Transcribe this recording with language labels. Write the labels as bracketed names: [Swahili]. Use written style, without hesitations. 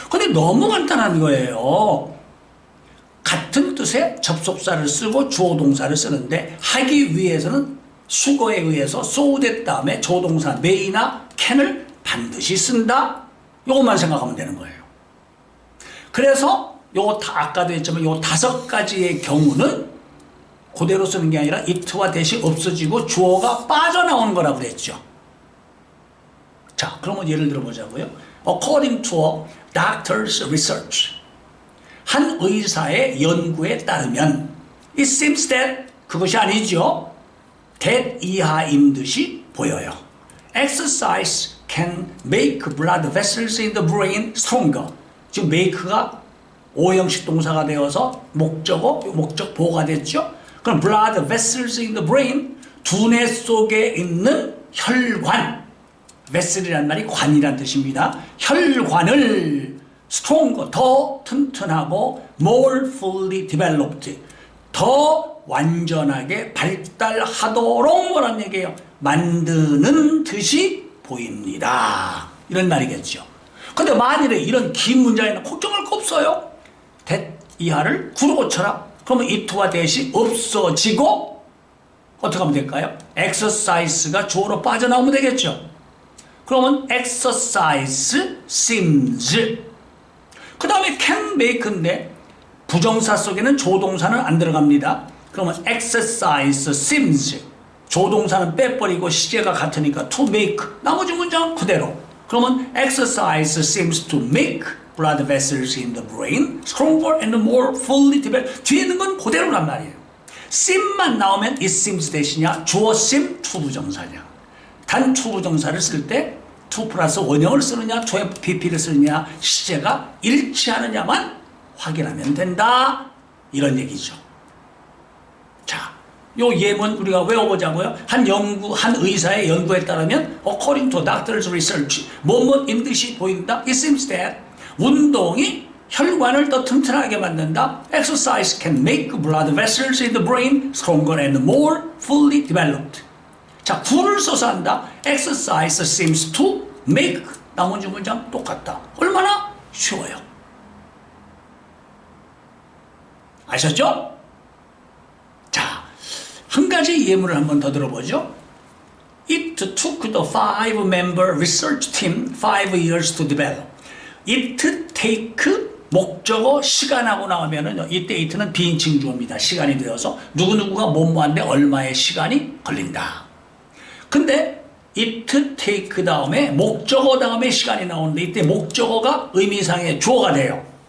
[Korean] 근데 너무 간단한 거예요. 같은 뜻의 접속사를 쓰고 주어 동사를 쓰는데 하기 위해서는 수거에 의해서 so that 다음에 조동사 may나 can을 반드시 쓴다. 이것만 생각하면 되는 거예요. 그래서 요거 아까도 했지만 요 5가지의 경우는 그대로 쓰는 게 아니라 it와 that이 없어지고 주어가 빠져나오는 거라고 그랬죠. 자, 그러면 예를 들어보자고요. [English] According to a doctor's research. [Korean] 한 의사의 연구에 따르면 [English] it seems that [Korean] 그것이 아니죠. that 이하인 듯이 보여요. [English] Exercise can make blood vessels in the brain stronger. [Korean] 지금 make가 오형식 동사가 되어서 목적보가 됐죠. 그럼 [English] blood vessels in the brain, [Korean] 두뇌 속에 있는 혈관, vessel이란 말이 관이란 뜻입니다. 혈관을 stronger, 더 튼튼하고 [English] more fully developed, [Korean] 더 완전하게 발달하도록 뭐란 얘기예요? 만드는 듯이 보입니다. 이런 말이겠죠. 근데 만일에 이런 긴 문장에는 걱정할 거 없어요. that 이하를 구로 고쳐라. 그러면 it와 that이 없어지고 어떻게 하면 될까요? exercise가 주어로 빠져나오면 되겠죠. 그러면 [English] exercise seems. [Korean] 그 다음에 can make인데 부정사 속에는 조동사는 안 들어갑니다. 그러면 [English] exercise seems. [Korean] 조동사는 빼버리고 시제가 같으니까 [English] to make. [Korean] 나머지 문장 그대로. [English] 그러면 exercise seems to make blood vessels in the brain stronger and more fully developed. [Korean] 뒤에 있는 건 그대로란 말이에요. seem만 나오면 [English] it seems [Korean] 대신이냐 주어 seem 투부정사냐. 단 투부정사를 쓸 때 to 플러스 원형을 쓰느냐 to FPP를 쓰느냐 시제가 일치하느냐만 확인하면 된다. 이런 얘기죠. 자, 요 예문 우리가 외워보자고요. 한 의사의 연구에 따르면 [English] according to doctor's research [Korean] 뭐뭐인 듯이 보인다. [English] It seems that [Korean] 운동이 혈관을 더 튼튼하게 만든다. [English] Exercise can make blood vessels in the brain stronger and more fully developed. [Korean] 자, 구를 써서 한다. [English] Exercise seems to make. [Korean] 나머지 문장 똑같다. 얼마나 쉬워요. 아셨죠? 자, 한 가지 예문을 한번 더 들어보죠. [English] It took the 5-member research team 5 years to develop. It take [Korean] 목적어 시간하고 나오면은 이때 it는 비인칭 주어입니다. 시간이 되어서 누구누구가 뭐뭐한데 얼마의 시간이 걸린다. 근데 [English] it take [Korean] 다음에 목적어 다음에 시간이 나오는데 이때 목적어가 의미상의 주어가 돼요.